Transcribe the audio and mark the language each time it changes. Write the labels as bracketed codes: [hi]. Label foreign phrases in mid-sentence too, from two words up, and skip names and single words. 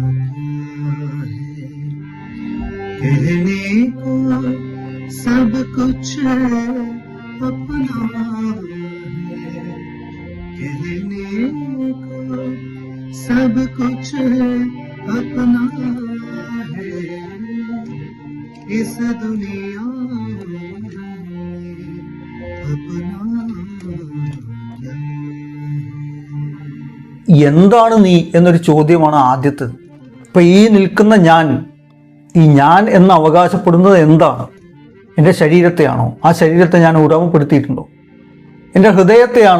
[hi] कहने को सब कुछ अपना कहने को सब कुछ अपना है इस दुनिया में अपना [ml] എന്താണ് നീ എന്നൊരു ചോദ്യമാണ് ആദ്യത്തേത്. ഇപ്പം ഈ നിൽക്കുന്ന ഞാൻ, ഈ ഞാൻ എന്ന് അവകാശപ്പെടുന്നത് എന്താണ്? എൻ്റെ ശരീരത്തെയാണോ? ആ ശരീരത്തെ ഞാൻ ഉടമപ്പെടുത്തിയിട്ടുണ്ടോ? എൻ്റെ ഹൃദയത്തെയാണോ?